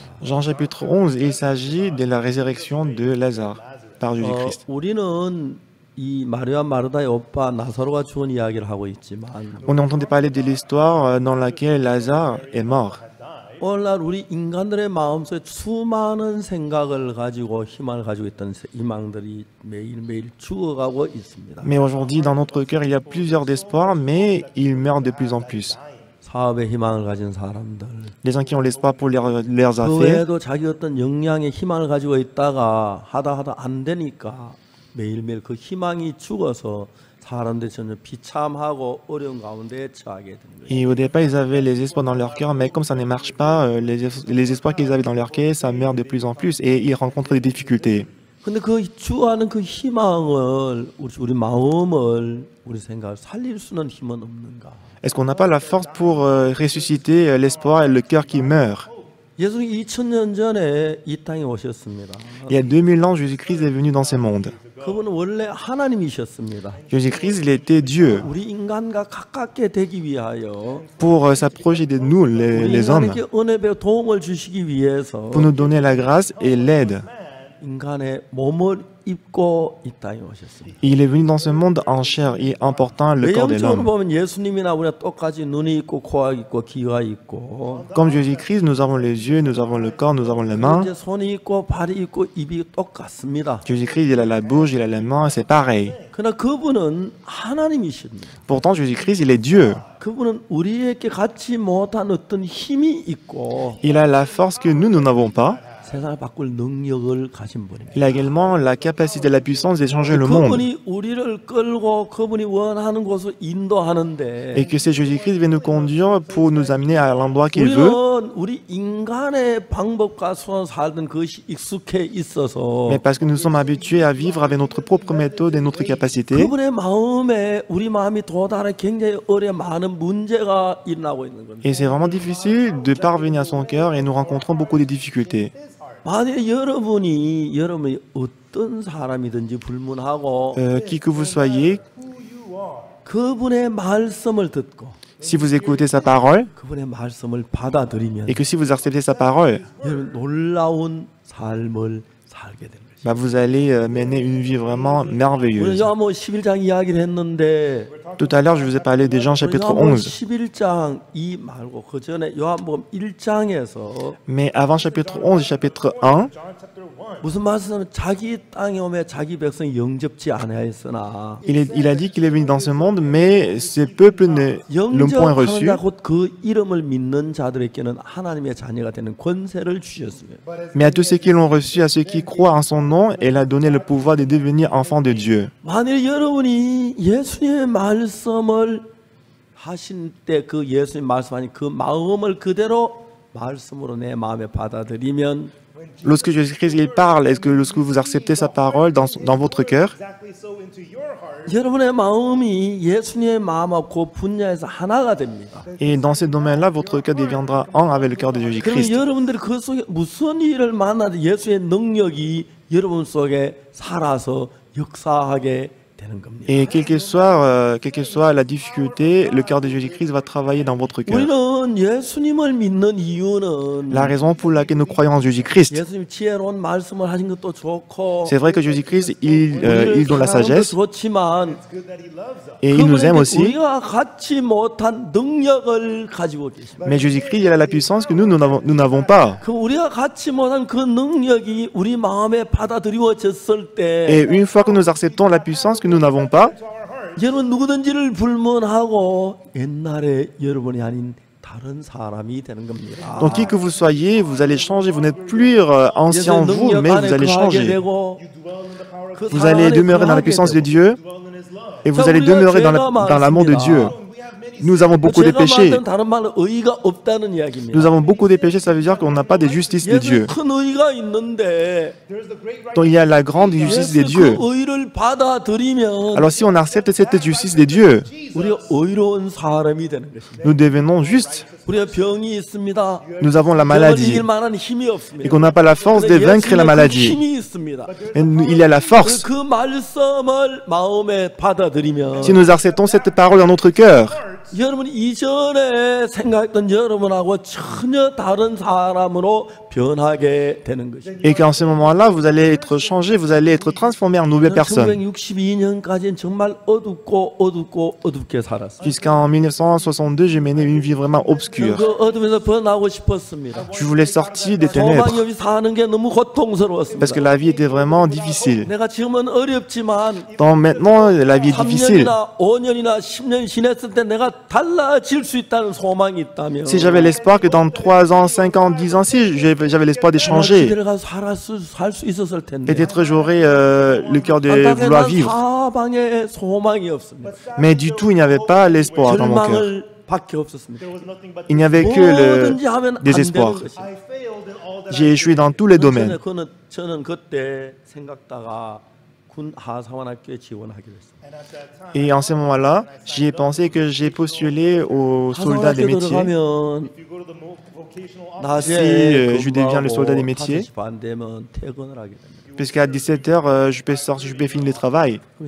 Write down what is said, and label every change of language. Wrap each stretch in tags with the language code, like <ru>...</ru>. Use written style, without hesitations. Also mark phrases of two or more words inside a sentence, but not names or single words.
<fr>Jean chapitre 11, il s'agit de la résurrection de Lazare par Jésus-Christ.</fr> <ko>우리는 이 마리아 마르다의 오빠 나사로가 죽은 이야기를 하고 있지만</ko> <fr>On entendait parler de l'histoire dans laquelle Lazare est mort.</fr> <ko>오늘날 우리 인간들의 마음속에 수많은 생각을 가지고 희망을 가지고 있던 희망들이 매일매일 죽어가고 있습니다.</ko> <fr>Mais aujourd'hui, dans notre cœur, il y a plusieurs espoirs, mais ils meurent de plus en plus.</fr> <ko>사업에 희망을 가진 사람들</ko> <fr>Les gens qui ont l'espoir pour leurs</fr> <ko>그</ko> <fr>affaires,</fr> <ko>외에도 자기 어떤 역량에 희망을 가지고 있다가 하다 안 되니까 매일매일 그 희망이 죽어서 사람들이 전혀 비참하고 어려운 가운데 처하게 되는 거예요.</ko> <fr>et au départ, ils avaient les espoirs dans leur cœur, mais comme ça ne marche pas, les espoirs qu'ils avaient dans leur cœur, ça meurt de plus en plus et ils rencontrent des difficultés.</fr> <ko>근데 그 주하는 그 희망을 우리 마음을 우리 생각을 살릴 수는 힘은 없는가?</ko> <fr>Est-ce qu'on n'a pas la force pour ressusciter l'espoir et le cœur qui meurt?</fr> <ko>예수님 2000년 전에 이 땅에 오셨습니다.</ko> <fr>Il y a 2000 ans, Jésus-Christ est venu dans ce monde.</fr> <ko>그분은 원래 하나님이셨습니다.</ko> <fr>Jésus-Christ, il était Dieu</fr> <ko>우리 인간과 가깝게 되기 위하여</ko> <fr>pour s'approcher de nous,</fr> <ko>우리</ko> <fr>les hommes,</fr> <ko>인간에게 은혜 배워 도움을 주시기 위해서</ko> <fr>pour nous donner la grâce et l'aide.</fr> <ko>인간의 몸을 입고 이 땅에 오셨습니다.</ko> <fr>Il est venu dans ce monde en chair et en portant le corps de</fr> <ko>외형적으로</ko> <fr>l'homme.</fr> <ko>보면 예수님이나 우리가 똑같이 눈이 있고 코가 있고 귀가 있고</ko> <fr>Comme Jésus-Christ, nous avons les yeux, nous avons le corps, nous avons les mains.</fr> <ko>이제 손이 있고 발이 있고 입이 똑같습니다.</ko> <fr>Jésus-Christ, il a la bouche, il a les mains, c'est pareil.</fr> <ko>그러나 그분은 하나님이십니다.</ko> <fr>Pourtant, Jésus-Christ, il est Dieu.</fr> <ko>그분은 우리에게 갖지 못한 어떤 힘이 있고</ko> <fr>Il a la force que nous n'avons pas.</fr> <ko>세상을 바꿀 능력을 가진 분입니다.</ko> <fr>Il a également la capacité, la puissance de changer le monde.</fr> <ko>그분이 우리를 끌고 그분이 원하는 곳을 인도하는데</ko> <fr>Et que c'est Jésus-Christ qui va nous conduire pour nous amener à l'endroit qu'il veut.</fr> <ko>우리는 우리 인간의 방법과 수단 살던 그것이 익숙해 있어서</ko> <fr>Mais parce que nous sommes habitués à vivre avec notre propre méthode et notre capacité.</fr> <ko>그분의 마음에 우리 마음이 도달해 굉장히 어려 많은 문제가 일어나고 있는 겁니다.</ko> <fr>Et c'est vraiment difficile de parvenir à son cœur et nous rencontrons beaucoup de difficultés.</fr> <ko>만약 여러분이 어떤 사람이든지 불문하고</ko> <fr>Qui que vous soyez,</fr> <ko>그분의 말씀을 듣고</ko> <fr>si vous écoutez sa parole</fr> <ko>그분의 말씀을 받아들이면</ko> <fr>et que si vous acceptez sa parole,</fr> <ko>여러분 놀라운 삶을 살게 됩니다.</ko> <fr>bah vous allez mener une vie vraiment</fr> <ko>오늘</ko> <fr>merveilleuse.</fr> <ko>요한복음 11장 이야기를 했는데</ko> <fr>Tout à l'heure, je vous ai parlé des Jean chapitre</fr> <ko>요한복음 11. 11장 이 말고 그 전에 요한복음 1장에서</ko> <fr>Mais avant chapitre 11 et chapitre 1,</fr> <ko>무슨 말씀이냐면 자기 땅에 오매 자기 백성이 영접지 아니하였으나</ko> <fr>il a dit qu'il est venu dans ce monde, mais ce peuple ne l'ont point</fr> <ko>영접하는</ko> <fr>reçu.</fr> <ko>자 곧 그 이름을 믿는 자들에게는 하나님의 자녀가 되는 권세를 주셨습니다.</ko> <fr>Mais à tous ceux qui l'ont reçu, à ceux qui croient en son nom, elle a donné le pouvoir de devenir enfants de Dieu.</fr> <ko>만일 여러분이 예수님의 말씀을 하신 때 그 예수님 말씀하신 그 마음을 그대로 말씀으로 내 마음에 받아들이면</ko> <fr>Lorsque Jésus-Christ il parle, est-ce que lorsque vous acceptez sa parole dans votre cœur,</fr> <ko>여러분의 마음이 예수님의 마음하고 그 분야에서 하나가 됩니다.</ko> <fr>et dans ce domaine-là, votre cœur deviendra un avec le cœur de</fr> <ko>그러면</ko> <fr>Jésus-Christ.</fr> <ko>여러분들이 그 속에 무슨 일을 만나도 예수의 능력이 여러분 속에 살아서 역사하게 되는 겁니다.</ko> <fr>Et quelle que soit la difficulté, le cœur de Jésus-Christ va travailler dans votre cœur.</fr> <ko>우리는 예수님을 믿는 이유는</ko> <fr>La raison pour laquelle nous croyons en Jésus-Christ,</fr> <ko>예수님 지혜로운 말씀을 하신 것도 좋고</ko> <fr>c'est vrai que Jésus-Christ, il donne la</fr> <ko>사랑하는</ko> <fr>sagesse</fr> <ko>것도 좋지만</ko> <fr>et il nous aime</fr> <ko>그분에게</ko> <fr>aussi.</fr> <ko>우리가 갖지 못한 능력을 가지고 계십니다.</ko> <fr>Mais Jésus-Christ, il a la puissance que nous n'avons pas.</fr> <ko>그 우리가 갖지 못한 그 능력이 우리 마음에 받아들여졌을 때</ko> <fr>Et une fois que nous acceptons la puissance que nous n'avons pas,</fr> <ko>여러분 누구든지를 불문하고 옛날에 여러분이 아닌 다른 사람이 되는 겁니다.</ko> <fr>donc qui que vous soyez, vous allez changer. Vous n'êtes plus ancien en vous, mais vous allez changer. Vous allez demeurer dans la puissance de Dieu et vous allez demeurer dans l'amour de Dieu. Nous avons beaucoup de péchés.</fr> <ko>다른 말은 의가 없다는 이야기입니다.</ko> <fr>Nous avons beaucoup de péchés, ça veut dire qu'on n'a pas de justice de Dieu.</fr> <ko>큰 의가 있는데</ko> <fr>Donc il y a la grande justice de Dieu.</fr> <ko>그 의를 받아들이면</ko> <fr>Alors si on accepte cette justice de Dieu,</fr> <ko>우리가 의로운 사람이 되는 것입니다.</ko> <fr>nous devenons justes.</fr> <ko>우리가 병이 있습니다.</ko> <fr>Nous avons la</fr> <ko>병을</ko> <fr>maladie</fr> <ko>이길 만한 힘이</ko> <fr>et</fr> <ko>없습니다.</ko> <fr>qu'on n'a pas la force de vaincre la</fr> <ko>예수님의 그</ko> <fr>maladie.</fr> <ko>힘이 있습니다.</ko> <fr>Et il y a la force.</fr> <ko>그 말씀을 마음에 받아들이면</ko> <fr>Si nous acceptons cette parole dans notre cœur,</fr> <ko>여러분이 이전에 생각했던 여러분하고 전혀 다른 사람으로 변하게 되는 것입니다.</ko> <fr>et qu'en ce moment-là, vous allez être changé, vous allez être transformé en nouvelle personne.</fr> <ko>1962년까지는 정말 어둡게 살았어요.</ko> <fr>Jusqu'en 1962, j'ai mené une vie vraiment obscure.</fr> <ko>그 어둠에서 벗어나고 싶었습니다.</ko> <fr>Je voulais sortir des ténèbres</fr> <ko>소망이 없이 사는 게 너무 고통스러웠습니다.</ko> <fr>parce que la vie était vraiment difficile.</fr> <ko>내가 지금은 어렵지만</ko> <fr>Donc maintenant, la vie est difficile.</fr> <ko>3년이나 5년이나 10년 지냈을 때 내가 달라질 수 있다는 소망이 있다면</ko> <fr>Si j'avais l'espoir que dans 3 ans, 5 ans, 10 ans, si j'avais l'espoir de changer,</fr> <ko>기대를 가서 살 수 있었을 텐데</ko> <fr>peut-être j'aurais le cœur de vouloir vivre.</fr> <ko>사방에 소망이 없습니다.</ko> <fr>Mais du tout, il n'y avait pas l'espoir dans mon cœur.</fr> <ko>절망을 밖에 없었습니다.</ko> <fr>Il n'y avait que le</fr> <ko>뭐든지 하면 안 되는</ko> <fr>désespoir.</fr> <ko>것입니다.</ko> <fr>J'ai échoué dans tous les domaines.</fr> <ko>저는 그때 생각다가</ko> <fr>Et en ce moment-là, j'y ai pensé que j'ai postulé aux soldats des métiers. Si je deviens le soldat des métiers, puisqu'à 17h, je peux finir le travail.</fr>